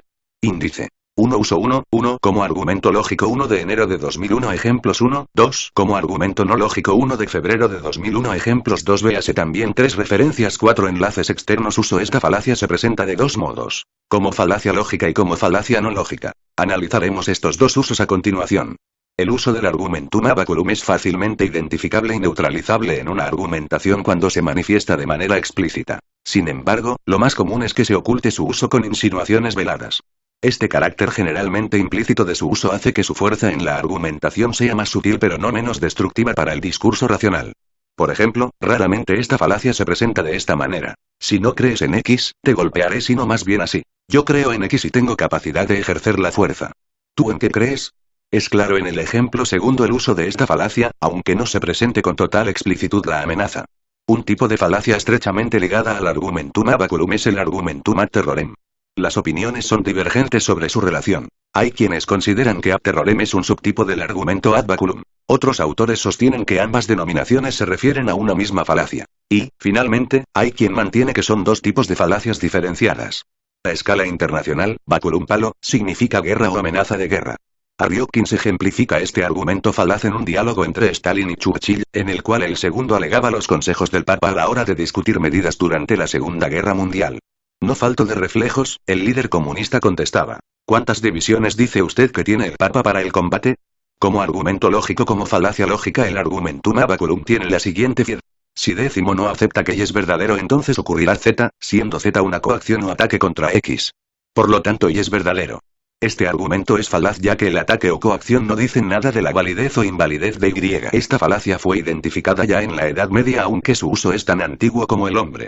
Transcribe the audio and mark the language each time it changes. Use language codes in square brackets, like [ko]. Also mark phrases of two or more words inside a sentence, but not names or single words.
[es] Índice 1 uso 1 como argumento lógico 1 de enero de 2001 ejemplos 1, 2 como argumento no lógico 1 de febrero de 2001 ejemplos 2 véase también 3 referencias 4 enlaces externos uso esta falacia se presenta de dos modos, como falacia lógica y como falacia no lógica. Analizaremos estos dos usos a continuación. El uso del [la] argumentum ad baculum [es] es fácilmente identificable y neutralizable en una argumentación cuando se manifiesta de manera explícita. Sin embargo, lo más común es que se oculte su uso con insinuaciones veladas. Este carácter generalmente implícito de su uso hace que su fuerza en la argumentación sea más sutil pero no menos destructiva para el discurso racional. Por ejemplo, raramente esta falacia se presenta de esta manera. Si no crees en X, te golpearé sino más bien así. Yo creo en X y tengo capacidad de ejercer la fuerza. ¿Tú en qué crees? Es claro en el ejemplo segundo el uso de esta falacia, aunque no se presente con total explicitud la amenaza. Un tipo de falacia estrechamente ligada al [la] argumentum ad baculum [es] es el [la] argumentum ad terrorem. [es] Las opiniones son divergentes sobre su relación. Hay quienes consideran que [la] ad terrorem [es] es un subtipo del argumento [la] ad baculum. [es] Otros autores sostienen que ambas denominaciones se refieren a una misma falacia. Y, finalmente, hay quien mantiene que son dos tipos de falacias diferenciadas. A escala internacional, baculum palo, significa guerra o amenaza de guerra. Ariokins ejemplifica este argumento falaz en un diálogo entre Stalin y Churchill, en el cual el segundo alegaba los consejos del Papa a la hora de discutir medidas durante la Segunda Guerra Mundial. No falto de reflejos, el líder comunista contestaba. ¿Cuántas divisiones dice usted que tiene el Papa para el combate? Como argumento lógico como falacia lógica el [la] argumentum ad baculum [es] tiene la siguiente fidelidad. Si décimo no acepta que Y es verdadero entonces ocurrirá Z, siendo Z una coacción o ataque contra X. Por lo tanto Y es verdadero. Este argumento es falaz ya que el ataque o coacción no dicen nada de la validez o invalidez de Y. Esta falacia fue identificada ya en la Edad Media aunque su uso es tan antiguo como el hombre.